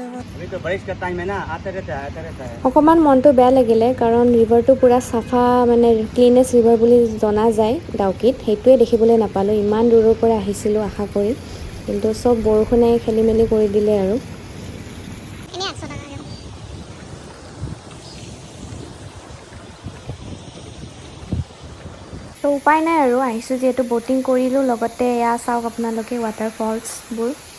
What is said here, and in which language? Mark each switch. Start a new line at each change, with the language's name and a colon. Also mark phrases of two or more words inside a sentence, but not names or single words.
Hindi: अभी तो बारिश का टाइम है ना, आता रहता है।
Assamese: অকণমান মনটো বেয়া লাগিলে কাৰণ ৰিভাৰটো পূৰা চাফা মানে
English: cleanest river
Assamese: বুলি জনা যায় ডাউকিত। সেইটোৱে দেখিবলৈ নাপালোঁ। ইমান দূৰৰ পৰা আহিছিলোঁ আশা কৰি কিন্তু চব বৰষুণে খেলি মেলি কৰি দিলে আৰু। তো উপায় নাই আৰু আহিছোঁ যিহেতু ব'টিং কৰিলোঁ লগতে এয়া চাওক আপোনালোকে ৱাটাৰফলছবোৰ।